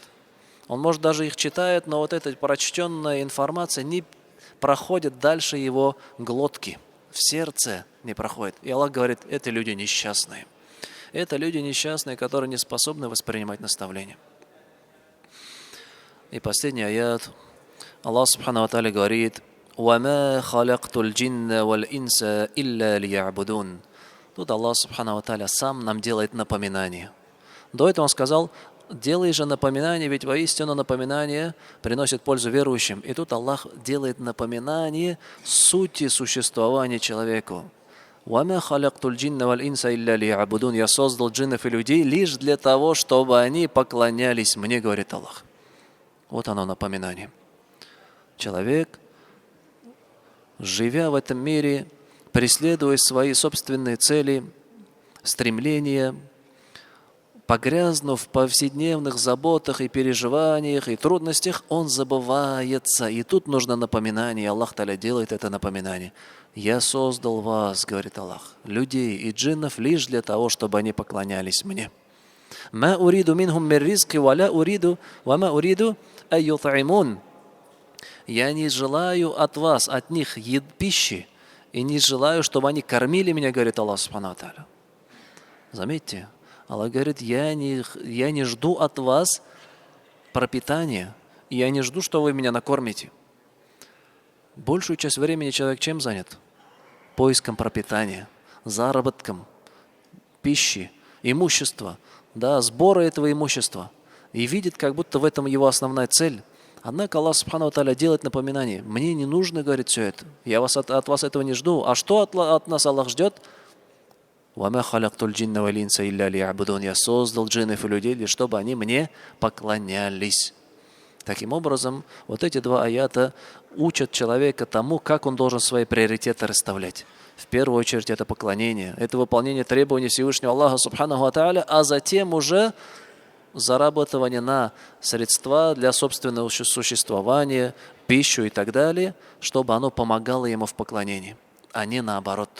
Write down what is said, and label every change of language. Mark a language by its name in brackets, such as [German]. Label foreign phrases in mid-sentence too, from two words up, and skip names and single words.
[Russian] Он, может, даже их читает, но вот эта прочтенная информация не проходит дальше его глотки. В сердце не проходит. И Аллах говорит: это люди несчастные. Это люди несчастные, которые не способны воспринимать наставления. И последний аят. Аллах [Arabic] سبحانه وتعالى [Russian] говорит: [Arabic] «وما خلقت الجن والإنس إلا ليعبدون». [Russian] Тут Аллах [Arabic] سبحانه وتعالى [Russian] сам нам делает напоминание. До этого он сказал: делай же напоминание, ведь воистину напоминание приносит пользу верующим. И тут Аллах делает напоминание сути существования человеку. [Arabic] «وما خلقت الجن والإنس إلا ليعبدون». [Russian] Я создал джиннов и людей лишь для того, чтобы они поклонялись мне, говорит Аллах. Вот оно напоминание. Человек, живя в этом мире, преследуя свои собственные цели, стремления, погрязнув в повседневных заботах и переживаниях и трудностях, он забывается. И тут нужно напоминание. Аллах Та'аля делает это напоминание. «Я создал вас, — говорит Аллах, — людей и джиннов лишь для того, чтобы они поклонялись мне. [Arabic] ما أريد منهم من رزق وما أريد أن يطعمون». [Russian] Я не желаю от вас, от них пищи, и не желаю, чтобы они кормили меня, говорит Аллах [Arabic] سبحانه وتعالى. [Russian] Заметьте, Аллах говорит, я не жду от вас пропитания, я не жду, что вы меня накормите. Большую часть времени человек чем занят? Поиском пропитания, заработком, пищи, имущества, да, сбора этого имущества. И видит, как будто в этом его основная цель. Однако Аллах [Arabic] سبحانه وتعالى [Russian] делает напоминание. Мне не нужно, говорит, все это. Я от вас этого не жду. А что от нас Аллах ждет? [Arabic] «وما خلقت الجن والإنس إلا ليعبدون». [Russian] Я создал джиннов и людей, лишь чтобы они мне поклонялись. Таким образом, вот эти два аята учат человека тому, как он должен свои приоритеты расставлять. В первую очередь это поклонение, это выполнение требований Всевышнего Аллаха [Arabic] سبحانه وتعالى, [Russian] а затем уже зарабатывание на средства для собственного существования, пищу и так далее, чтобы оно помогало ему в поклонении, а не наоборот.